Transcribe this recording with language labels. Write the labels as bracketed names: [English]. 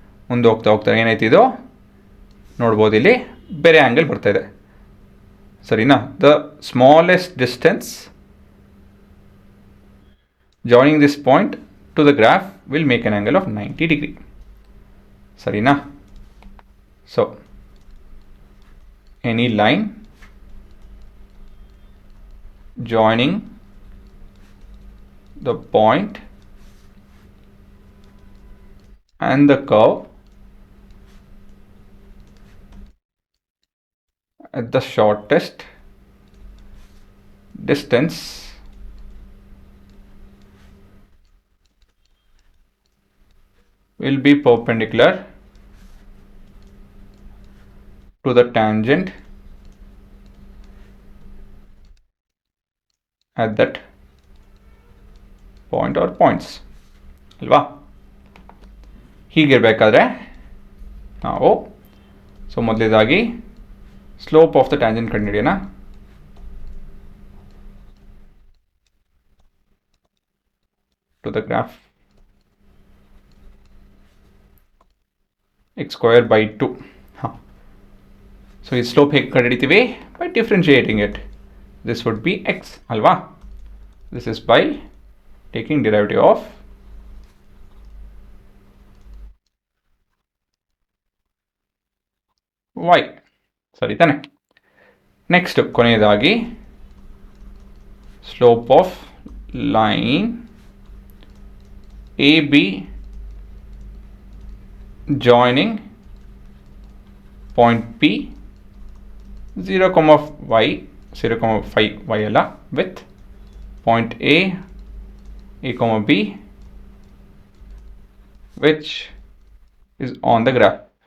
[Kannada] ಮುಂದೆ ಹೋಗ್ತಾ ಏನಾಯ್ತು ಇದು ನೋಡ್ಬೋದು, ಇಲ್ಲಿ ಬೇರೆ ಆ್ಯಂಗಲ್ ಬರ್ತಾಯಿದೆ. ಸರಿನಾ? [English] The smallest distance joining this point to the graph will make an angle of 90 degree. [Kannada] ಸರಿನಾ? [English] so any line joining the point and the curve at the shortest distance will be perpendicular to the tangent at that point or points [Kannada] ಅಲ್ವಾ? ಹೀಗಿರಬೇಕಾದ್ರೆ ನಾವು ಮೊದಲೇದಾಗಿ [English] slope of the tangent [Kannada] ಕಂಡುಹಿಡಿಯೋಣ. [English] To the graph x square by 2. [Kannada] So ಈ slope ಹೇಗೆ ಕಂಡುಹಿಡಿತೀವಿ? [English] By differentiating it. This would be x [Kannada] alva. [English] This is by taking derivative of y. [Kannada] ಸರಿ ತಾನೆ? [English] Next ಕೊನೆಯದಾಗಿ slope of line A B joining point P 0,5 y ಅಲ್ಲ, with point A B which is on the graph.